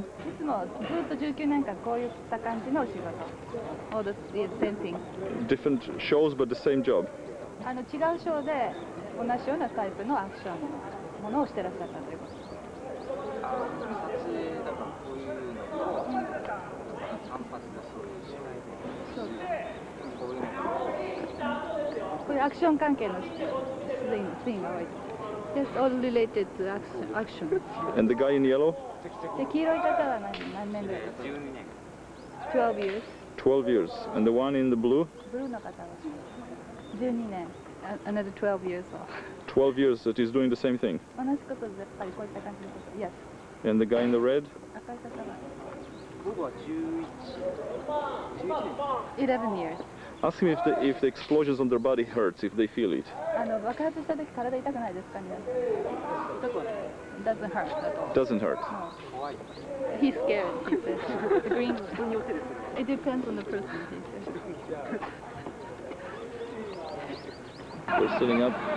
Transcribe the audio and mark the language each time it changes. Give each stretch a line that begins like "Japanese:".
Japanese: いつもずっと19年間こういった感じのお仕事。
English: All the same thing. Different shows but the same job.
Japanese: 違うショーで同じようなタイプのアクションのものをしてらっしゃったということ。こういうアクション関係のシーンが多い。
English: Just all related to action. And the guy in yellow?
Japanese: で黄色い方は何年ぐらい？
English: 12 years. 12 years. And the one in the blue?
Japanese: ブルーの方は12年。
English: Another 12 years. 12 years that he's doing the same thing.
Japanese: 同じことでやっぱりこういった感じのこと。
English: Yes. And the guy in the red?
Japanese: 赤い方は僕は
English: 11 years. Ask him if the explosions on their body hurts, if they feel it.
Japanese: 爆発した時体痛くないですかね？
English: Doesn't hurt at all. Doesn't hurt. No. He's scared, he says. The green one. It depends on the person, he says. They're sitting up.